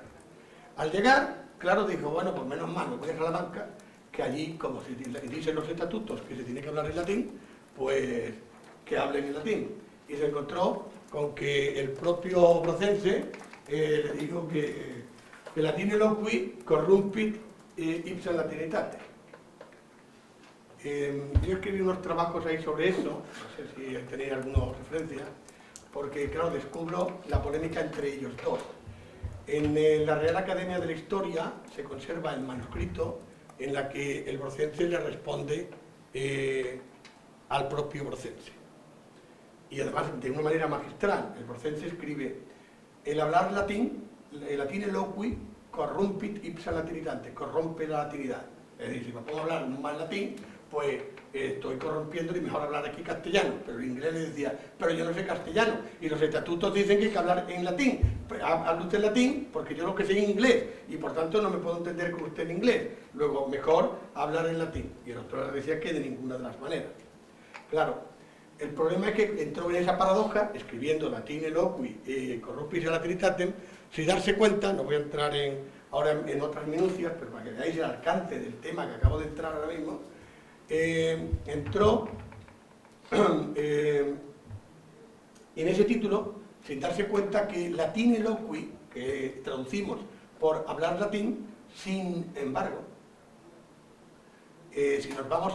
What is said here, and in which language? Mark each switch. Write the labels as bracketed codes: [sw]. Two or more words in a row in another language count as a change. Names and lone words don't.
[es] Al llegar, claro, dijo, bueno, pues menos mal, me voy a Salamanca, que allí, como se dicen los estatutos, que se tiene que hablar en latín, pues que hablen en latín. Y se encontró con que el propio Brocense le dijo que [la] latine loqui corrumpit ipsa latinitate. [es] Yo escribí unos trabajos ahí sobre eso, no sé si tenéis alguna referencia, porque claro, descubro la polémica entre ellos dos. En la Real Academia de la Historia se conserva el manuscrito en la que el Brocense le responde al propio Brocense. Y además de una manera magistral, el Brocense escribe: el hablar latín, el [la] latine loqui, corrumpit ipsa latinitate, [es] corrompe la latinidad. Es decir, si me puedo hablar mal latín, pues estoy corrompiendo y mejor hablar aquí castellano. Pero el inglés le decía, pero yo no sé castellano, y los estatutos dicen que hay que hablar en latín. Pues hable usted en latín, porque yo lo que sé en inglés, y por tanto no me puedo entender con usted en inglés. Luego, mejor hablar en latín. Y el otro le decía que de ninguna de las maneras. Claro, el problema es que entró en esa paradoja, escribiendo [la] latín eloqui, corruptis latinitatem, [es] sin darse cuenta, no voy a entrar ahora en otras minucias, pero para que veáis el alcance del tema que acabo de entrar ahora mismo, entró en ese título sin darse cuenta que [la] latín eloqui, [es] que traducimos por hablar latín, sin embargo, si nos vamos